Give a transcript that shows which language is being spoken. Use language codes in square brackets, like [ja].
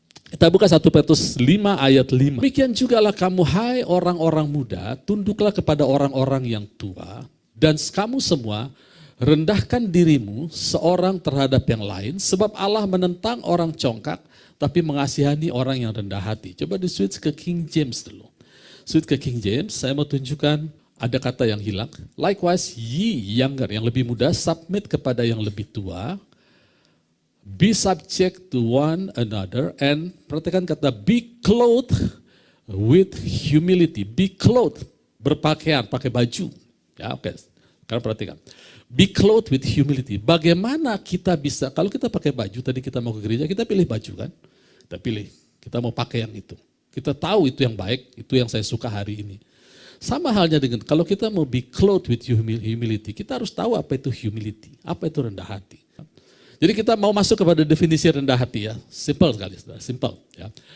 [id] Kita buka 1 Petrus 5 ayat 5. Demikian jugalah kamu, hai orang-orang muda, tunduklah kepada orang-orang yang tua, dan kamu semua rendahkan dirimu seorang terhadap yang lain, sebab Allah menentang orang congkak, tapi mengasihani orang yang rendah hati. Coba di switch ke King James dulu. Switch ke King James, saya mau tunjukkan ada kata yang hilang. [en] Likewise ye younger, [id] yang lebih muda, submit kepada yang lebih tua, [en] Be subject to one another, and [id] perhatikan kata [en] be clothed with humility. Be clothed, [id] berpakaian, pakai baju. Ya, oke. Sekarang perhatikan. [en] Be clothed with humility. [id] Bagaimana kita bisa, kalau kita pakai baju, tadi kita mau ke gereja, kita pilih baju kan? Kita pilih, kita mau pakai yang itu. Kita tahu itu yang baik, itu yang saya suka hari ini. Sama halnya dengan, kalau kita mau [en] be clothed with humility, [id] kita harus tahu apa itu humility, apa itu rendah hati. Jadi kita mau masuk kepada definisi rendah hati ya, simple sekali, simple ya.